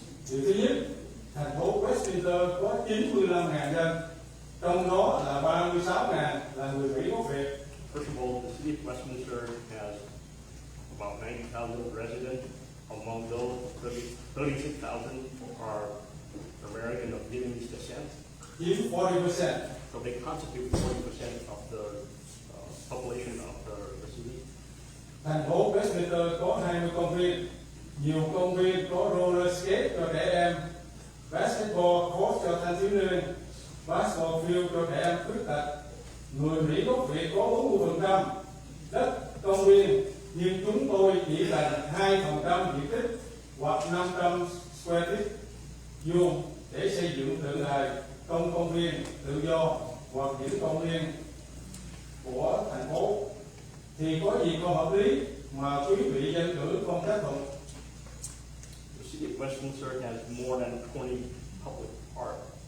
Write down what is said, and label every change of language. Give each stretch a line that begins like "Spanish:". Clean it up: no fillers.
Vietnamese: Điều thứ nhất, thành phố Westminster có 95.000 dân, trong đó là 36.000 là người Mỹ gốc Việt.
English: First of all, the city of Westminster has about 90,000 residents. Among those, 36,000 are American of Vietnamese descent.
Vietnamese: Chiếm 40%.
English: So they constitute 40% of the population of the city.
Vietnamese: Thành phố Westminster có 20 công viên, nhiều công viên có roller skate cho trẻ em, basketball court cho thanh thiếu niên, basketball field cho trẻ em khuyết tật. Người Mỹ gốc Việt có 40% đất công viên, nhưng chúng tôi chỉ dành 2% diện tích hoặc 500 square feet vuông để xây dựng tượng đài, công viên tự do hoặc những công viên của thành phố. Thì có gì không hợp lý mà quý vị dân cử không chấp thuận?
English: The city of Westminster has more than 20 public parks.